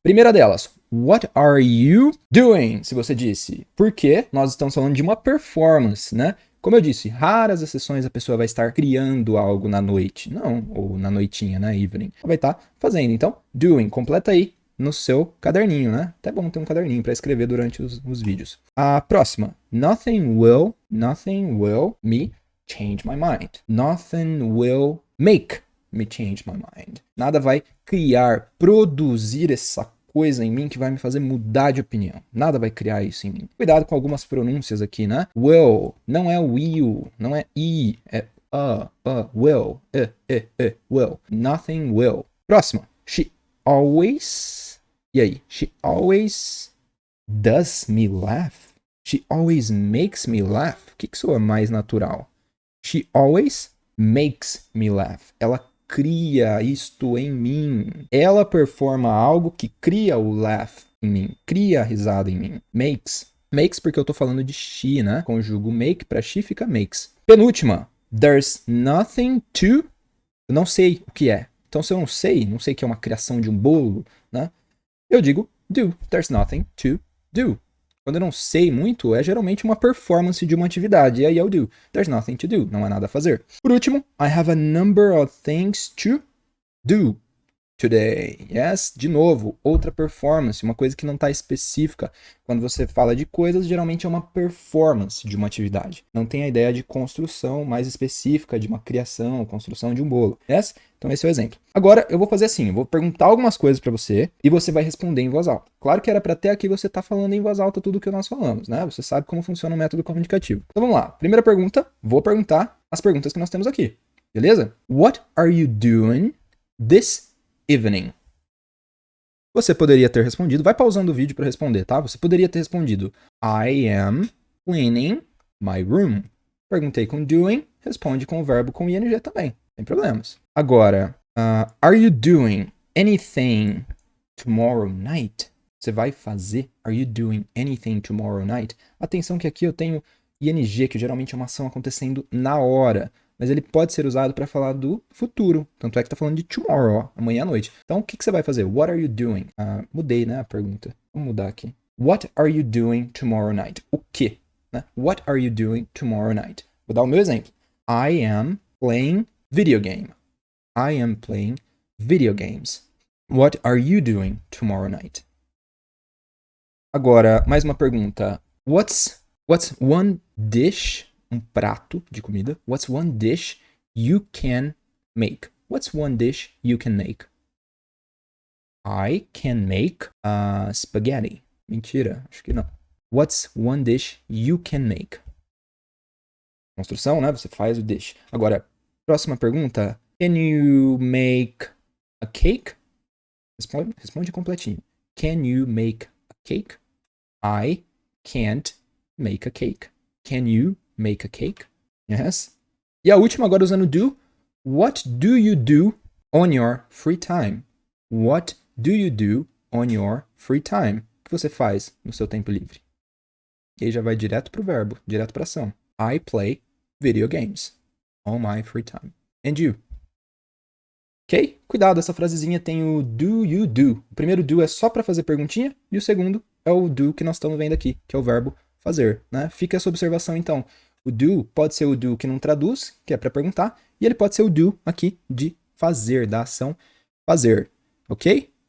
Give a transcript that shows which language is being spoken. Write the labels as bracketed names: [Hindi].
[Portuguese] Primeira delas, [English] what are you doing? [Portuguese] Se você disse, porque nós estamos falando de uma performance, né? Como eu disse, raras exceções a pessoa vai estar criando algo na noite. Não, ou na noitinha, né? Evening. Ela vai estar fazendo. Então, doing, completa aí no seu caderninho, né? Até bom ter um caderninho para escrever durante os vídeos. A próxima, [English] nothing will me change my mind. Nothing will make me change my mind. [Portuguese] Nada vai criar, produzir essa coisa em mim que vai me fazer mudar de opinião. Nada vai criar isso em mim. Cuidado com algumas pronúncias aqui, né? Will, não é will, não é I, é will, will. [English] Nothing will. [Portuguese] Próxima. [English] She always, [Portuguese] e aí? [English] She always does me laugh. She always makes me laugh. [Portuguese] O que soa mais natural? [English] She always makes me laugh. [Portuguese] Ela cria isto em mim. Ela performa algo que cria o laugh em mim, cria a risada em mim. Makes. Makes porque eu tô falando de she, né? Conjugo make para she, fica makes. Penúltima. [English] There's nothing to... [Portuguese] Eu não sei o que é. Então se eu não sei que é uma criação de um bolo, né? Eu digo do. [English] There's nothing to do. [Portuguese] Quando eu não sei muito, é geralmente uma performance de uma atividade. E aí eu do. [English] There's nothing to do. [Portuguese] Não há nada a fazer. Por último, [English] I have a number of things to do today. Yes, [Portuguese] de novo, outra performance, uma coisa que não está específica. Quando você fala de coisas, geralmente é uma performance de uma atividade. Não tem a ideia de construção mais específica, de uma criação, construção de um bolo. Yes? Então esse é o exemplo. Agora eu vou fazer assim, eu vou perguntar algumas coisas para você e você vai responder em voz alta. Claro que era para até aqui você estar falando em voz alta tudo o que nós falamos, né? Você sabe como funciona o método comunicativo. Então vamos lá. Primeira pergunta, vou perguntar as perguntas que nós temos aqui. Beleza? [English] What are you doing this evening? [Portuguese] Você poderia ter respondido, vai pausando o vídeo para responder, tá? Você poderia ter respondido [English] I am cleaning my room. [Portuguese] Perguntei com doing, responde com o verbo com ing também, sem problemas. Agora, [English] are you doing anything tomorrow night? [Portuguese] Você vai fazer, [English] are you doing anything tomorrow night? [Portuguese] Atenção que aqui eu tenho ing, que geralmente é uma ação acontecendo na hora. Mas ele pode ser usado para falar do futuro. Tanto é que está falando de tomorrow, ó, amanhã à noite. Então, o que você vai fazer? [English] What are you doing? [Portuguese] Mudei, né, a pergunta. Vamos mudar aqui. [English] What are you doing tomorrow night? [Portuguese] O quê? Né? [English] What are you doing tomorrow night? [Portuguese] Vou dar o meu exemplo. [English] I am playing video game. I am playing video games. What are you doing tomorrow night? [Portuguese] Agora, mais uma pergunta. [English] What's one dish... [Portuguese] um prato de comida. [English] What's one dish you can make? What's one dish you can make? I can make spaghetti. [Portuguese] Mentira, acho que não. [English] What's one dish you can make? [Portuguese] Construção, né? Você faz o dish. Agora, próxima pergunta. [English] Can you make a cake? [Portuguese] Responde completinho. [English] Can you make a cake? I can't make a cake. Can you make a cake? Yes. [Portuguese] E a última, agora usando do. [English] What do you do on your free time? What do you do on your free time? [Portuguese] O que você faz no seu tempo livre? E aí já vai direto pro verbo, direto pra ação. [English] I play video games on my free time. And you? Ok? [Portuguese] Cuidado, essa frasezinha tem o [English] do you do. [Portuguese] O primeiro do é só para fazer perguntinha e o segundo é o do que nós estamos vendo aqui, que é o verbo fazer, né? Fica essa observação então. O do pode ser o do que não traduz, que é para perguntar, e ele pode ser o do aqui de fazer, da ação fazer, ok?